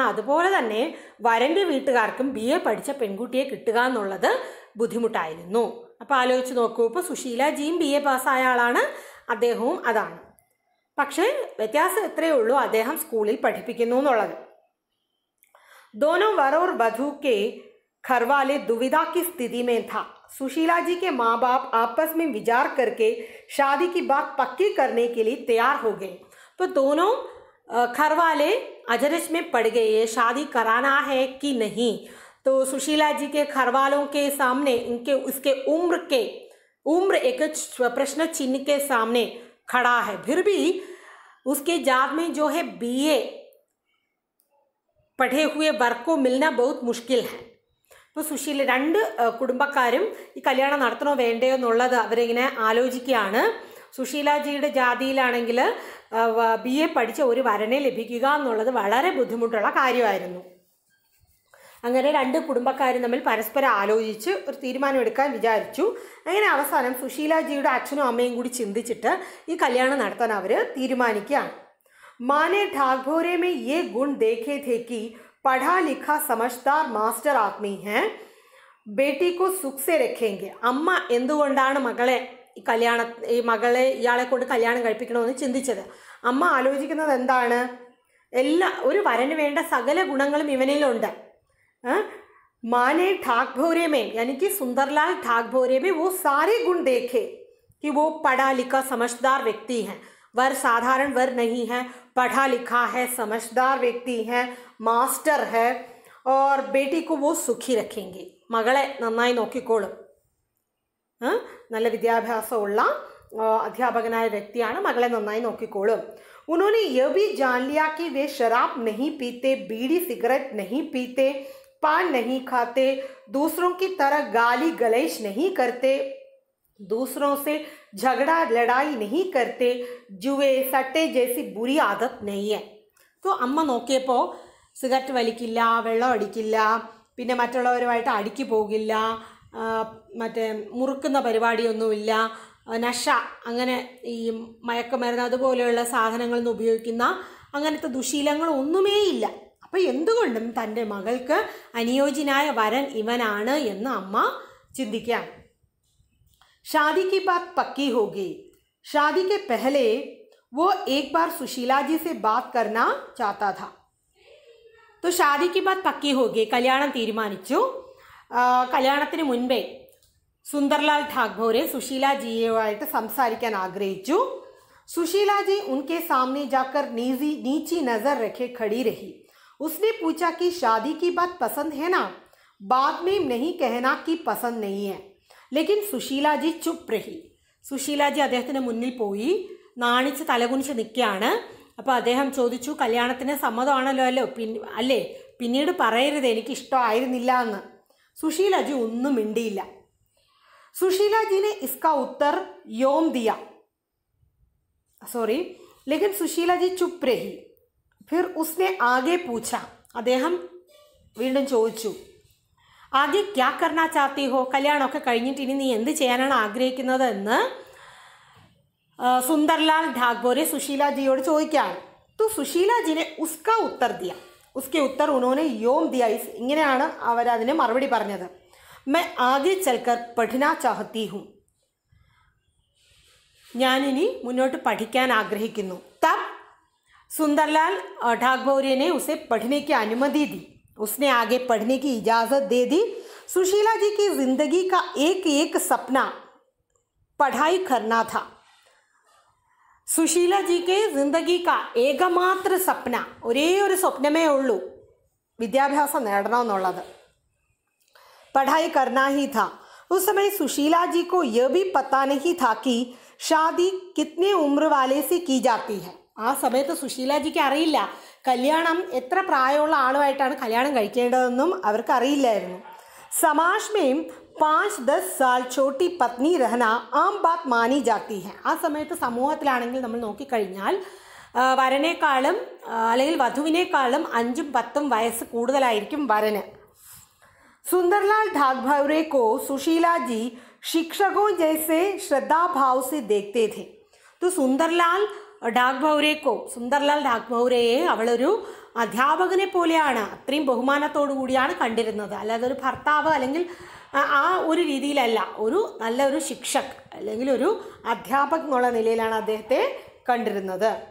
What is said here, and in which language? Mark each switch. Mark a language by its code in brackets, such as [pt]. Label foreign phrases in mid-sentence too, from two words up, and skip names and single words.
[ml] അതുപോലെ തന്നെ വരൻ്റെ വീട്ടുകാർക്കും BA പഠിച്ച പെൺകുട്ടിയെ കിട്ടുക എന്നുള്ളത് ബുദ്ധിമുട്ടായിരുന്നു. അപ്പോൾ ആലോചിച്ച് നോക്കൂ, ഇപ്പോൾ സുശീലാജിയും BA പാസ്സായ ആളാണ്, അദ്ദേഹവും അതാണ്. പക്ഷേ വ്യത്യാസം എത്രയേ ഉള്ളൂ, അദ്ദേഹം സ്കൂളിൽ പഠിപ്പിക്കുന്നു എന്നുള്ളത്. [hi] दोनों वर और वधू के घर वाले दुविधा की स्थिति में था. सुशीला जी के माँ बाप आपस में विचार करके शादी की बात पक्की करने के लिए तैयार हो गए. तो दोनों घर वाले अजरज में पड़ गए, शादी कराना है कि नहीं. तो सुशीला जी के घर वालों के सामने उसके उम्र एक प्रश्न चिन्ह के सामने खड़ा है. फिर भी उसके जात में जो है BA पढ़े हुए वर को मिलना बहुत मुश्किल है. [ml] ഇപ്പോൾ സുശീല രണ്ട് കുടുംബക്കാരും ഈ കല്യാണം നടത്തണോ വേണ്ടയോ എന്നുള്ളത് അവരിങ്ങനെ ആലോചിക്കുകയാണ്. സുശീലാജിയുടെ ജാതിയിലാണെങ്കിൽ BA പഠിച്ച ഒരു വരനെ ലഭിക്കുക എന്നുള്ളത് വളരെ ബുദ്ധിമുട്ടുള്ള കാര്യമായിരുന്നു. അങ്ങനെ രണ്ട് കുടുംബക്കാരും തമ്മിൽ പരസ്പരം ആലോചിച്ച് ഒരു തീരുമാനമെടുക്കാൻ വിചാരിച്ചു. അങ്ങനെ അവസാനം സുശീലാജിയുടെ അച്ഛനും അമ്മയും കൂടി ചിന്തിച്ചിട്ട് ഈ കല്യാണം നടത്താൻ അവർ തീരുമാനിക്കുകയാണ്. [hi] माँ ने ढाकभौरे में ये गुण देखे थे कि पढ़ा लिखा समझदार मास्टर आदमी हैं, बेटी को सुख से रखेंगे. [ml] അമ്മ എന്തുകൊണ്ടാണ് മകളെ ഇയാളെ കൊണ്ട് കല്യാണം കഴിപ്പിക്കണമെന്ന് ചിന്തിച്ചത്? അമ്മ ആലോചിക്കുന്നത് എന്താണ്, ഒരു വരന് വേണ്ട സകല ഗുണങ്ങളും ഇവനിലുണ്ട്. [hi] माँ ने ढाकभौरे में यानी कि सुंदरलाल ढाकभौरे में वो सारे गुण देखे कि वो पढ़ा लिखा समझदार व्यक्ति हैं. वर साधारण वर नहीं है, पढ़ा लिखा है, समझदार व्यक्ति है, मास्टर है और बेटी को वो सुखी रखेंगे. മകളെ നന്നായി നോക്കിക്കോളും, നല്ല വിദ്യാഭ്യാസമുള്ള അധ്യാപകനായ വ്യക്തിയാണ്, മകളെ നന്നായി നോക്കിക്കോളും. उन्होंने यह भी जान लिया कि वे शराब नहीं पीते, बीड़ी सिगरेट नहीं पीते, पान नहीं खाते, दूसरों की तरह गाली गलौज नहीं करते, दूसरों से झगड़ा लड़ाई नहीं करते, जुए सट्टे जैसी बुरी आदत नहीं है. [ml] तो അമ്മ നോക്കിയപ്പോൾ സിഗരറ്റ് വലിക്കില്ല, വെള്ളം അടിക്കില്ല, പിന്നെ മറ്റുള്ളവരുമായിട്ട് അടിക്ക് പോകില്ല, മറ്റേ മുറുക്കുന്ന പരിപാടിയൊന്നുമില്ല, നശ അങ്ങനെ ഈ മയക്കുമരുന്ന് അതുപോലെയുള്ള സാധനങ്ങളൊന്നും ഉപയോഗിക്കുന്ന അങ്ങനത്തെ ദുശീലങ്ങളൊന്നുമേ ഇല്ല. അപ്പോൾ എന്തുകൊണ്ടും തൻ്റെ മകൾക്ക് അനുയോജ്യനായ വരൻ ഇവനാണ് എന്ന് അമ്മ ചിന്തിക്കുകയാണ്. [hi] शादी की बात पक्की हो गई. शादी के पहले वो एक बार सुशीला जी से बात करना चाहता था. तो शादी की बात पक्की हो गई. [ml] കല്യാണം തീരുമാനിച്ചു. കല്യാണത്തിന് മുൻപേ सुंदरलाल ठाकुरे सुशीला जीयुमाയിട്ട് സംസാരിക്കാൻ ആഗ്രഹിച്ചു. [hi] सुशीला जी उनके सामने जाकर नीची नजर रखे खड़ी रही. उसने पूछा कि शादी की बात पसंद है ना? बाद में नहीं कहना कि पसंद नहीं है. लेकिन सुशीला जी चुप रही. [ml] സുശീല ജി അദ്ദേഹത്തിന് മുന്നിൽ പോയി നാണിച്ച് തലകുനിച്ച് നിൽക്കുകയാണ്. അപ്പോൾ അദ്ദേഹം ചോദിച്ചു, കല്യാണത്തിന് സമ്മതമാണല്ലോ അല്ലേ? പിന്നീട് പറയരുത് എനിക്ക് ഇഷ്ടമായിരുന്നില്ല എന്ന്. സുശീല ജി ഒന്നും മിണ്ടിയില്ല. [hi] सुशीला जी ने इसका उत्तर योम दिया. लेकिन सुशीला जी चुप रही. फिर उसने आगे पूछा. [ml] അദ്ദേഹം വീണ്ടും ചോദിച്ചു, [hi] आगे क्या करना चाहती हो? [ml] കല്യാണമൊക്കെ കഴിഞ്ഞിട്ട് ഇനി നീ എന്ത് ചെയ്യാനാണ് ആഗ്രഹിക്കുന്നത് എന്ന് സുന്ദർലാൽ ഠാക്കൂരെ സുശീല ജിയോട് ചോദിക്കുകയാണ്. [hi] तो सुशीला जी ने उसका उत्तर दिया. उसके उत्तर उन्होंने योम दिया. [ml] ഇങ്ങനെയാണ് അവരതിന് മറുപടി പറഞ്ഞത്. [hi] मैं आगे चलकर पढ़ना चाहती हूँ. [ml] ഞാനിനി മുന്നോട്ട് പഠിക്കാൻ ആഗ്രഹിക്കുന്നു. [hi] तब सुंदरलाल ठाकुरे ने उसे पढ़ने की अनुमति दी. उसने आगे पढ़ने की इजाज़त दे दी. सुशीला जी की जिंदगी का एक एक सपना पढ़ाई करना था. सुशीला जी के जिंदगी का एकमात्र सपना, [ml] ഒരേ ഒരു സ്വപ്നമേ ഉള്ളൂ, വിദ്യാഭ്യാസം നേടണമെന്നുള്ളത്. [hi] पढ़ाई करना ही था. उस समय सुशीला जी को यह भी पता नहीं था कि शादी कितने उम्र वाले से की जाती है. [ml] ആ സമയത്ത് സുശീല ജിക്ക് അറിയില്ല കല്യാണം എത്ര പ്രായമുള്ള ആളുമായിട്ടാണ് കല്യാണം കഴിക്കേണ്ടതെന്നും അവർക്ക് അറിയില്ലായിരുന്നു. [hi] समाज में 5-10 साल छोटी पत्नी रहना आम बात मानी जाती है. [ml] ആ സമയത്ത് സമൂഹത്തിലാണെങ്കിൽ നമ്മൾ നോക്കിക്കഴിഞ്ഞാൽ വരനേക്കാളും അല്ലെങ്കിൽ വധുവിനേക്കാളും 5-10 വയസ്സ് കൂടുതലായിരിക്കും വരന്. [hi] सुंदरलाल ठाकुरे को सुशीला जी शिक्षकों जैसे श्रद्धा भाव से देखते थे. [ml] तो സുന്ദർലാൽ ഠാക്കൂരയെ അവളൊരു അധ്യാപകനെ പോലെയാണ്, അത്രയും ബഹുമാനത്തോടു കൂടിയാണ് കണ്ടിരുന്നത്. അല്ലാതെ ഒരു ഭർത്താവ് അല്ലെങ്കിൽ ആ ഒരു രീതിയിലല്ല, ഒരു നല്ലൊരു ശിക്ഷക് അല്ലെങ്കിൽ ഒരു അധ്യാപക് എന്നുള്ള നിലയിലാണ് അദ്ദേഹത്തെ കണ്ടിരുന്നത്.